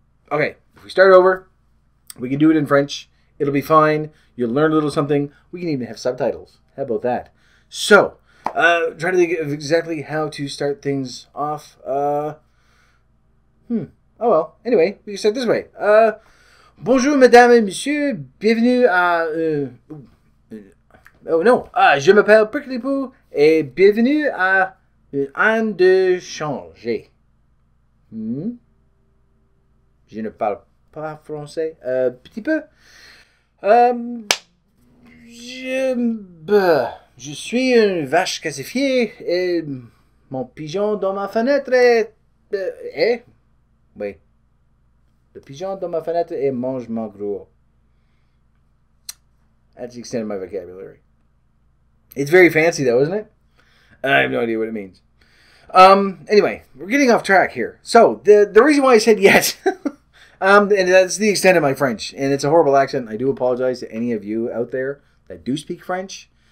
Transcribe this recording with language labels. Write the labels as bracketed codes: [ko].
[en] Okay, if we start over, we can do it in French. It'll be fine. You'll learn a little something. We can even have subtitles. How about that? So... trying to think of exactly how to start things off. Oh well. Anyway, we can start this way. [fr] Bonjour, mesdames et messieurs. Bienvenue à... oh non. Je m'appelle Prickly Poo et bienvenue à un de changer. Je ne parle pas français. Petit peu. Je suis une vache calcifiée et mon pigeon dans ma fenêtre est... Oui. Le pigeon dans ma fenêtre et mange mon gruau. [en] That's the extent of my vocabulary. It's very fancy though, isn't it? I have no idea what it means. Anyway, we're getting off track here. So, the reason why I said yet... and that's the extent of my French. And it's a horrible accent. I do apologize to any of you out there that do speak French.